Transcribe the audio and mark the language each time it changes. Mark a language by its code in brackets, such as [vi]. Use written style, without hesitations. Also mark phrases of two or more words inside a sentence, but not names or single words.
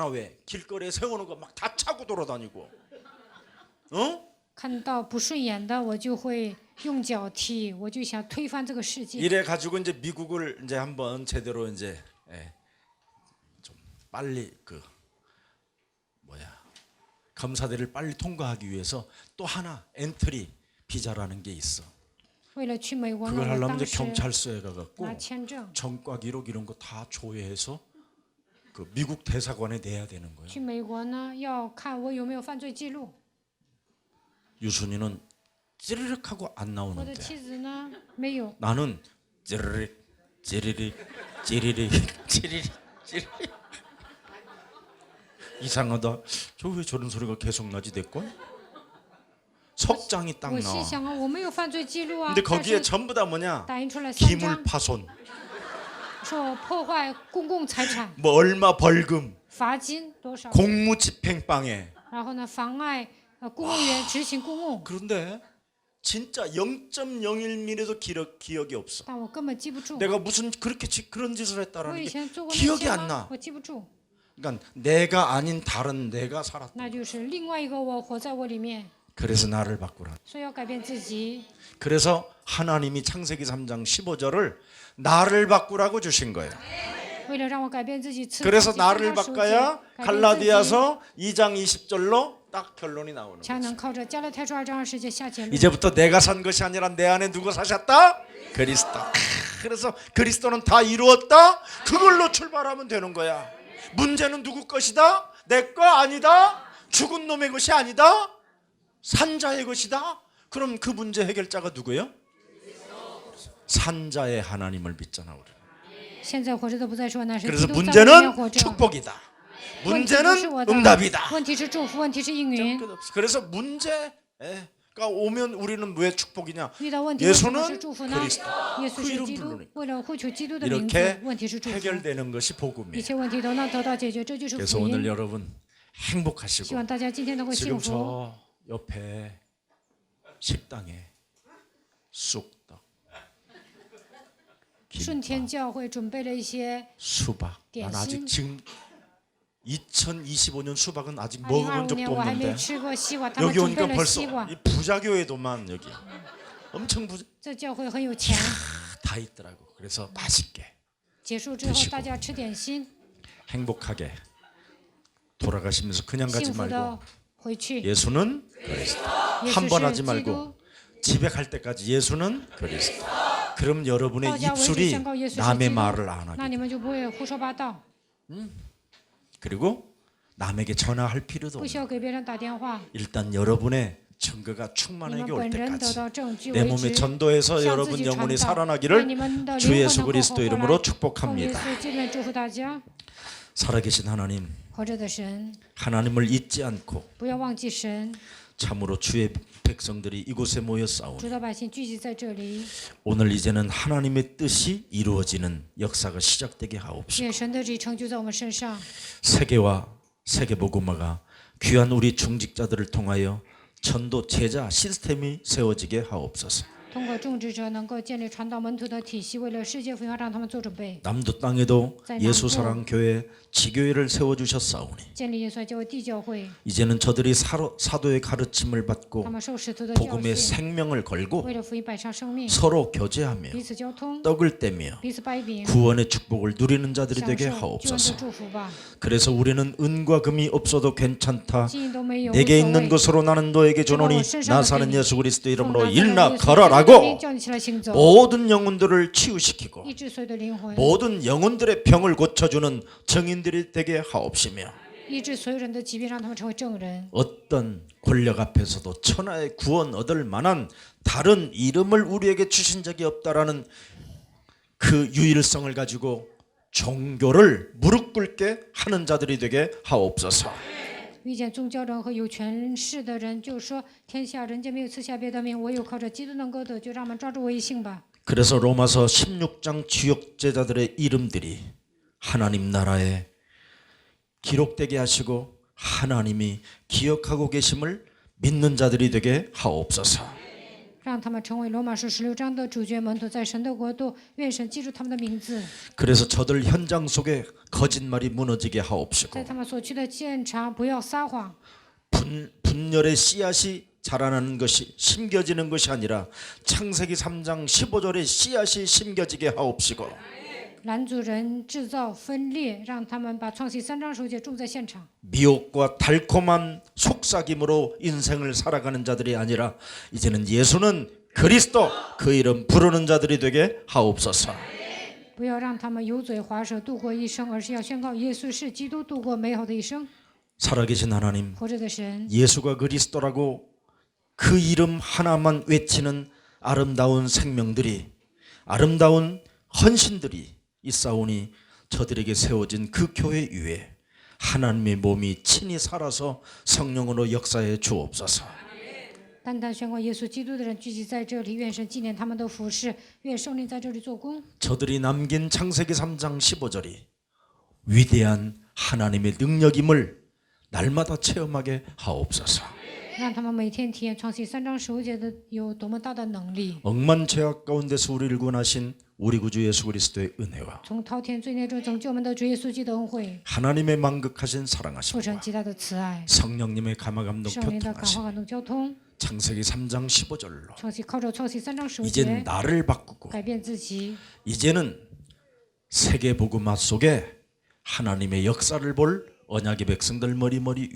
[ko] 왜 길거리에 세우는 거 막 다 차고 돌아다니고. [zh] 看到不顺眼的，我就会用脚踢，我就想推翻这个世界。 [ko] 이래 가지고 이제 미국을 이제 한번 제대로 이제 좀 빨리 검사대를 빨리 통과하기 위해서 또 하나 엔트리 비자라는 게 있어. [zh] 为了去美国呢， [ko] 그걸 [zh] 我 [ko] 하려면 [zh] 当 [ko] 이제 [zh] 时 [ko] 경찰서에 가갖고 [zh] 拿签证 [ko] 전과 기록 이런 거 다 조회해서 그 미국 대사관에 내야 되는 거예요. [zh] 去美国呢，要看我有没有犯罪记录。 [ko] 유순이는 찌르륵 하고 안 [zh] 我的 [ko] 나오는데 [zh] 妻子呢，没有。 [ko] 나는 찌르륵 찌르륵 찌르륵 찌르륵 찌르륵 이상하다. 저 왜 저런 소리가 계속 나지 내 건? 석장이 딱 [zh] 我心 [ko] 나와. [zh] 想啊，我没有犯罪记录啊， [ko] 근데 [zh] 但 [ko] 거기에 [zh] 是 [ko] 전부 다 뭐냐? [zh] 打印出来3 [ko] 기물 [zh] 张， [ko] 파손, [zh] 说我破坏公共财产， [ko] 뭐 얼마 벌금, [zh] 罚金多少， [ko] 공무집행방해. [zh] 然后呢，妨碍公务员执行公务， [ko] 그런데 진짜 0.01mm도 기억이 없어. [zh] 但我根本记不住。 [ko] 내가 무슨 그런 짓을 [zh] 我 [ko] 했다라는 [zh] 以 [ko] 게 [zh] 前做过那 [ko] 기억이 [zh] 些 [ko] 안 [zh] 吗 [ko] 나. [zh] 我记不住， [ko] 그러니까 내가 아닌 다른 내가 살았다. [zh] 那就是另外一个我活在我里面， [ko] 그래서 나를 바꾸라. [zh] 所以要改变自己。 [ko] 그래서 하나님이 창세기 3장 15절을 나를 바꾸라고 주신 거예요. [zh] 为了让我改变自己，赐 [ko] 그래서 [zh] 自己 [ko] 나를 [zh] 3章10节 [ko] 바꿔야 [zh] 改变自己， [ko] 갈라디아서 2장 20절로 딱 결론이 나오는 [zh] 才 [ko] 거예요. [zh] 能靠着加拉太书2章20节下结论。 [ko] 이제부터 내가 산 것이 아니라 내 안에 누가 사셨다? 그리스도. 그래서 그리스도는 다 이루었다. 그걸로 출발하면 되는 거야. 문제는 누구 것이다? 내 거 아니다. 죽은 놈의 것이 아니다. 산자의 것이다. 그럼 그 문제 해결자가 누구예요? 산자의 하나님을 믿잖아 우리. [zh] 现在活着的不再是我，乃是基 [ko] 그래서 [zh] 督在我里面活 [ko] 문제는 [zh] 着。 [ko] 축복이다. [zh] 问题不是 [ko] 문제는 [zh] 我的， [ko] 응답이다. [zh] 问题是祝福，问题是应允。 [ko] 그래서 문제가 오면 우리는 왜 축복이냐? [zh] 遇到问题为什么是 [ko] 예수는 [zh] 祝福呢？ [ko] 그리스도. [zh] 耶稣 [ko] 그 [zh] 是 [ko] 이름 [zh] 基督 [ko] 부르니 ， [zh] 为了呼求基督的名 [ko] 이렇게 [zh] 字，问题是祝福。 [ko] 해결되는 것이 [zh] 一 [ko] 복음이에요. [zh] 切问题都能得到解决，这就是 [ko] 그래서 [zh] 福 [ko] 오늘 [zh] 音。 [ko] 여러분 [zh] 希 [ko] 행복하시고 [zh] 望大家今天能够幸 [ko] 지금 [zh] 福。 [ko] 저 옆에 식당에 쑥떡, [zh] 顺天 [ko] 김밥, [zh] 教会准备了一些 [ko] 수박. 난 아직 지금 2025년 수박은 아직 먹어본 [zh] 2025 [ko] 적도 [zh] 年我还没 [ko] 없는데 [zh] 吃过西瓜，他们 [ko] 여기 [zh] 准备 [ko] 오니까 [zh] 了西 [ko] 벌써 [zh] 瓜。 [ko] 이 부자교회도만 여기 엄청 부자 [zh] 这教会很有钱。 [ko] 다 있더라고. 그래서 맛있게 [zh] 结束之后， [ko] 드시고 [zh] 大家吃点心， [ko] 행복하게 돌아가시면서 그냥 [zh] 幸 [ko] 가지 [zh] 福的 [ko] 말고 [zh] 回去。 [ko] 예수는 그리스도. [zh] 耶 [ko] 한 [zh] 稣 [ko] 번 [zh] 是 [ko] 하지 [zh] 基督 [ko] 말고 。 집에 갈 때까지 예수는 그리스도. 그럼 여러분의 [zh] 到家为止 [ko] 입술이 [zh] 宣告耶稣是基 [ko] 남의 [zh] 督 [ko] 말을 안 [zh] 那 [ko] 하게 [zh] 你们就不会胡说八道， [ko] 그리고 남에게 전화할 필요도 [zh] 不需 [ko] 없는 [zh] 要给别人打电话。 [ko] 일단 여러분의 증거가 [zh] 你们 [ko] 충만하게 올 [zh] 本人得 [ko] 때까지 [zh] 到证据 [ko] 내 [zh] 为 [ko] 몸에 [zh] 止， [ko] 전도해서 [zh] 向自 [ko] 여러분 [zh] 己传 [ko] 영혼이 [zh] 道，让 [ko] 살아나기를 [zh] 你们的 [ko] 주 [zh] 灵魂 [ko] 예수 [zh] 能够活 [ko] 그리스도 [zh] 过 [ko] 이름으로 [zh] 来。奉耶 [ko] 축복합니다. [zh] 稣基督祝福大家， [ko] 살아계신 하나님, [zh] 活着的神， [ko] 하나님을 잊지 않고 [zh] 不要忘记神。 [ko] 참으로 주의 백성들이 이곳에 모여 싸우니 [zh] 主的百姓聚集在这里， [ko] 오늘 이제는 하나님의 뜻이 이루어지는 역사가 시작되게 하옵시고 [zh] 愿神的旨意成就在我们身上。 [ko] 세계와 세계복음화가 귀한 우리 중직자들을 통하여 전도 제자 시스템이 세워지게 하옵소서. [zh] 通过种植者能够建立传道门徒的体系，为了世界福音化让他们做准备， [ko] 남도 땅에도 자, 예수사랑 교회 지교회를 세워주셨사오니 [zh] 建立耶稣教会地教会， [ko] 이제는 저들이 사도의 가르침을 [zh] 他 [ko] 받고 [zh] 们受使徒的教 [ko] 복음의 [zh] 训， [ko] 생명을 걸고 [zh] 为了福音摆上生命， [ko] 서로 교제하며 [zh] 彼此交通， [ko] 떡을 떼며 [zh] 彼此掰饼， [ko] 구원의 축복을 누리는 자들이 [zh] 享 [ko] 되게 [zh] 受救恩的 [ko] 하옵소서. [zh] 祝福吧。 [ko] 그래서 우리는 은과 금이 없어도 괜찮다. [zh] 金银都没有，无 [ko] 내게 [zh] 所 [ko] 있는 [zh] 谓。 [ko] 것으로 나는 너에게 주노니 어, 세상을 나 사는 빌리. 예수 그리스도 [zh] 奉 [ko] 이름으로 [zh] 拿撒勒 [ko] 일나 [zh] 耶稣 [ko] 걸어라고 [zh] 叫你起来行走， [ko] 모든 영혼들을 치유시키고 [zh] 医治所有的灵魂， [ko] 모든 영혼들의 병을 고쳐주는 증인들이 되게 하옵시며 [zh] 医治所有人的疾病，让他们成为证人。 [ko] 어떤 권력 앞에서도 천하의 구원 얻을 만한 다른 이름을 우리에게 주신 적이 없다라는 그 유일성을 가지고 종교를 무릎 꿇게 하는 자들이 되게 하옵소서. [zh] 遇见宗教人和有权势的人，就说天下人间没有赐下别的名，唯有靠着基督能够得救，让我们抓住唯一性吧。 [ko] 그래서 로마서 16장 주역제자들의 이름들이 하나님 나라에 기록되게 하시고 하나님이 기억하고 계심을 믿는 자들이 되게 하옵소서. [zh] 让他们成为罗马书16章的主角门徒，在神的国度，愿神记住他们的名字， [ko] 그래서 저들 현장 속에 거짓말이 무너지게 하옵시고 [zh] 在他们所去的现场不要撒谎， [ko] 분열의 씨앗이 자라나는 것이 심겨지는 것이 아니라 창세기 3장 15절의 씨앗이 심겨지게 하옵시고 [zh] 拦阻人制造分裂，让他们把创世3章10节种在现场。 [ko] 미혹과 달콤한 속삭임으로 인생을 살아가는 자들이 아니라 이제는 예수는 그리스도 그 이름 부르는 자들이 되게 하옵소서. [zh] 不要让他们油嘴滑舌度过一生，而是要宣告耶稣是基督，度过美好的一生。 [ko] 살아계신 하나님, [zh] 活着的神， [ko] 예수가 그리스도라고 그 이름 하나만 외치는 아름다운 생명들이, 아름다운 헌신들이 있사오니 저들에게 세워진 그 교회 위에 하나님의 몸이 친히 살아서 성령으로 역사해 주옵소서. [zh] 单单宣告耶稣基督的人聚集在这里，愿神纪念他们的服饰，愿圣灵在这里做工。 [ko] 저들이 남긴 창세기 3장 15절이 위대한 하나님의 능력임을 날마다 체험하게 하옵소서. [zh] 让他们每天体验创世3章15节的有多么大的能力。 [ko] 억만 죄악 가운데서 우리를 구원하신 우리 구주 예수 그리스도의 은혜와 [zh] 从滔天罪孽中拯救我们的主耶稣基督的恩惠， [ko] 하나님의 만극하신 [zh] 父神 [ko] 사랑하심과 [zh] 极大的慈爱， [ko] 성령님의 감화감동 [zh] 圣灵的感 [ko] 교통하심 [zh] 化感动交通， [ko] 창세기 3장 15절로 [zh] 靠着创世3章15 [ko] 이제 [zh] 节 [ko] 나를 바꾸고 [zh] 改变自己， [ko] 이제는 세계 복음화 속에 하나님의 역사를 볼 언약의 백성들 머리머리